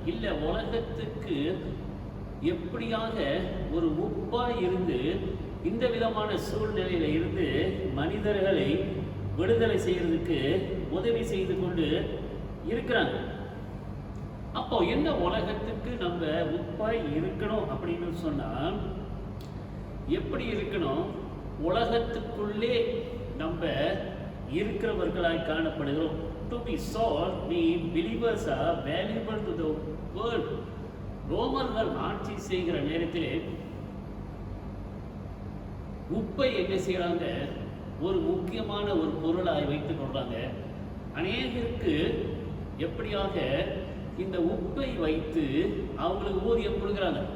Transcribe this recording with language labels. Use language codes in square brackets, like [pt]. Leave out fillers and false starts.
[ta] இல்லை, உலகத்துக்கு எப்படியாக ஒரு உப்பாய் இருந்து இந்த விதமான சூழ்நிலையில இருந்து மனிதர்களை விடுதலை செய்யறதுக்கு உதவி செய்து கொண்டு இருக்கிறாங்க. அப்போ என்ன உலகத்துக்கு நம்ம உப்பாய் இருக்கணும் அப்படின்னு சொன்னா எப்படி இருக்கணும்? உலகத்துக்குள்ளே நம்ம இருக்கிறவர்களாய் காணப்படுகிறோம். [en] To be salt, we believers are valuable to the world. [ta] ரோமர்கள் ஆட்சி செய்கிற நேரத்திலே உப்பை என்ன செய்யறாங்க? ஒரு முக்கியமான ஒரு பொருளாய் வைத்துக் கொள்றாங்க. அநேகருக்கு எப்படியாக இந்த உப்பை வைத்து அவங்களுக்கு ஊதியம் கொடுக்குறாங்க.